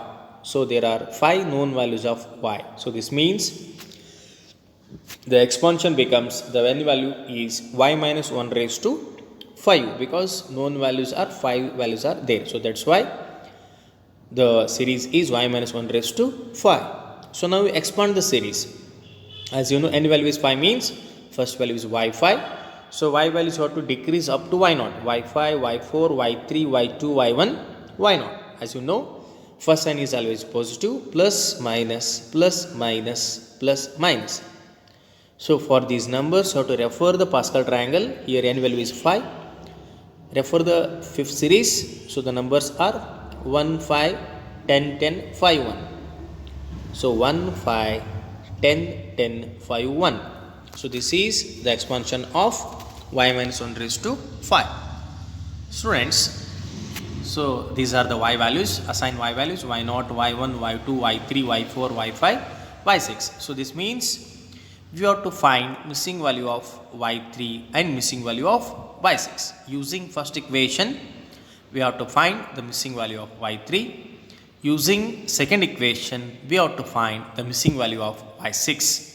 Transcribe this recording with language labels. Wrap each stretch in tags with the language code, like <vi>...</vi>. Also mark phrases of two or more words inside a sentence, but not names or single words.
<en>So there are 5 known values of y. So this means the expansion becomes, the value is y minus 1 raised to 5, because known values are 5 values are there. So that's why the series is y minus 1 raised to 5. So now we expand the series. As you know, n value is 5 means first value is y5. So y values have to decrease up to y0. y5, y4, y3, y2, y1, y0. As you know, first sign is always positive, plus, minus, plus, minus, plus, minus. So for these numbers, you have to refer the Pascal triangle. Here n value is 5. Refer the fifth series. So the numbers are 1, 5, 10, 10, 5, 1. So 1, 5, 10, 10, 5, 1. So this is the expansion of y minus 1 raised to 5. Students, so these are the y values, assign y values, y0, y1, y2, y3, y4, y5, y6. So this means we have to find missing value of y3 and missing value of y6. Using first equation, we have to find the missing value of y3. Using second equation, we have to find the missing value of y6.</en>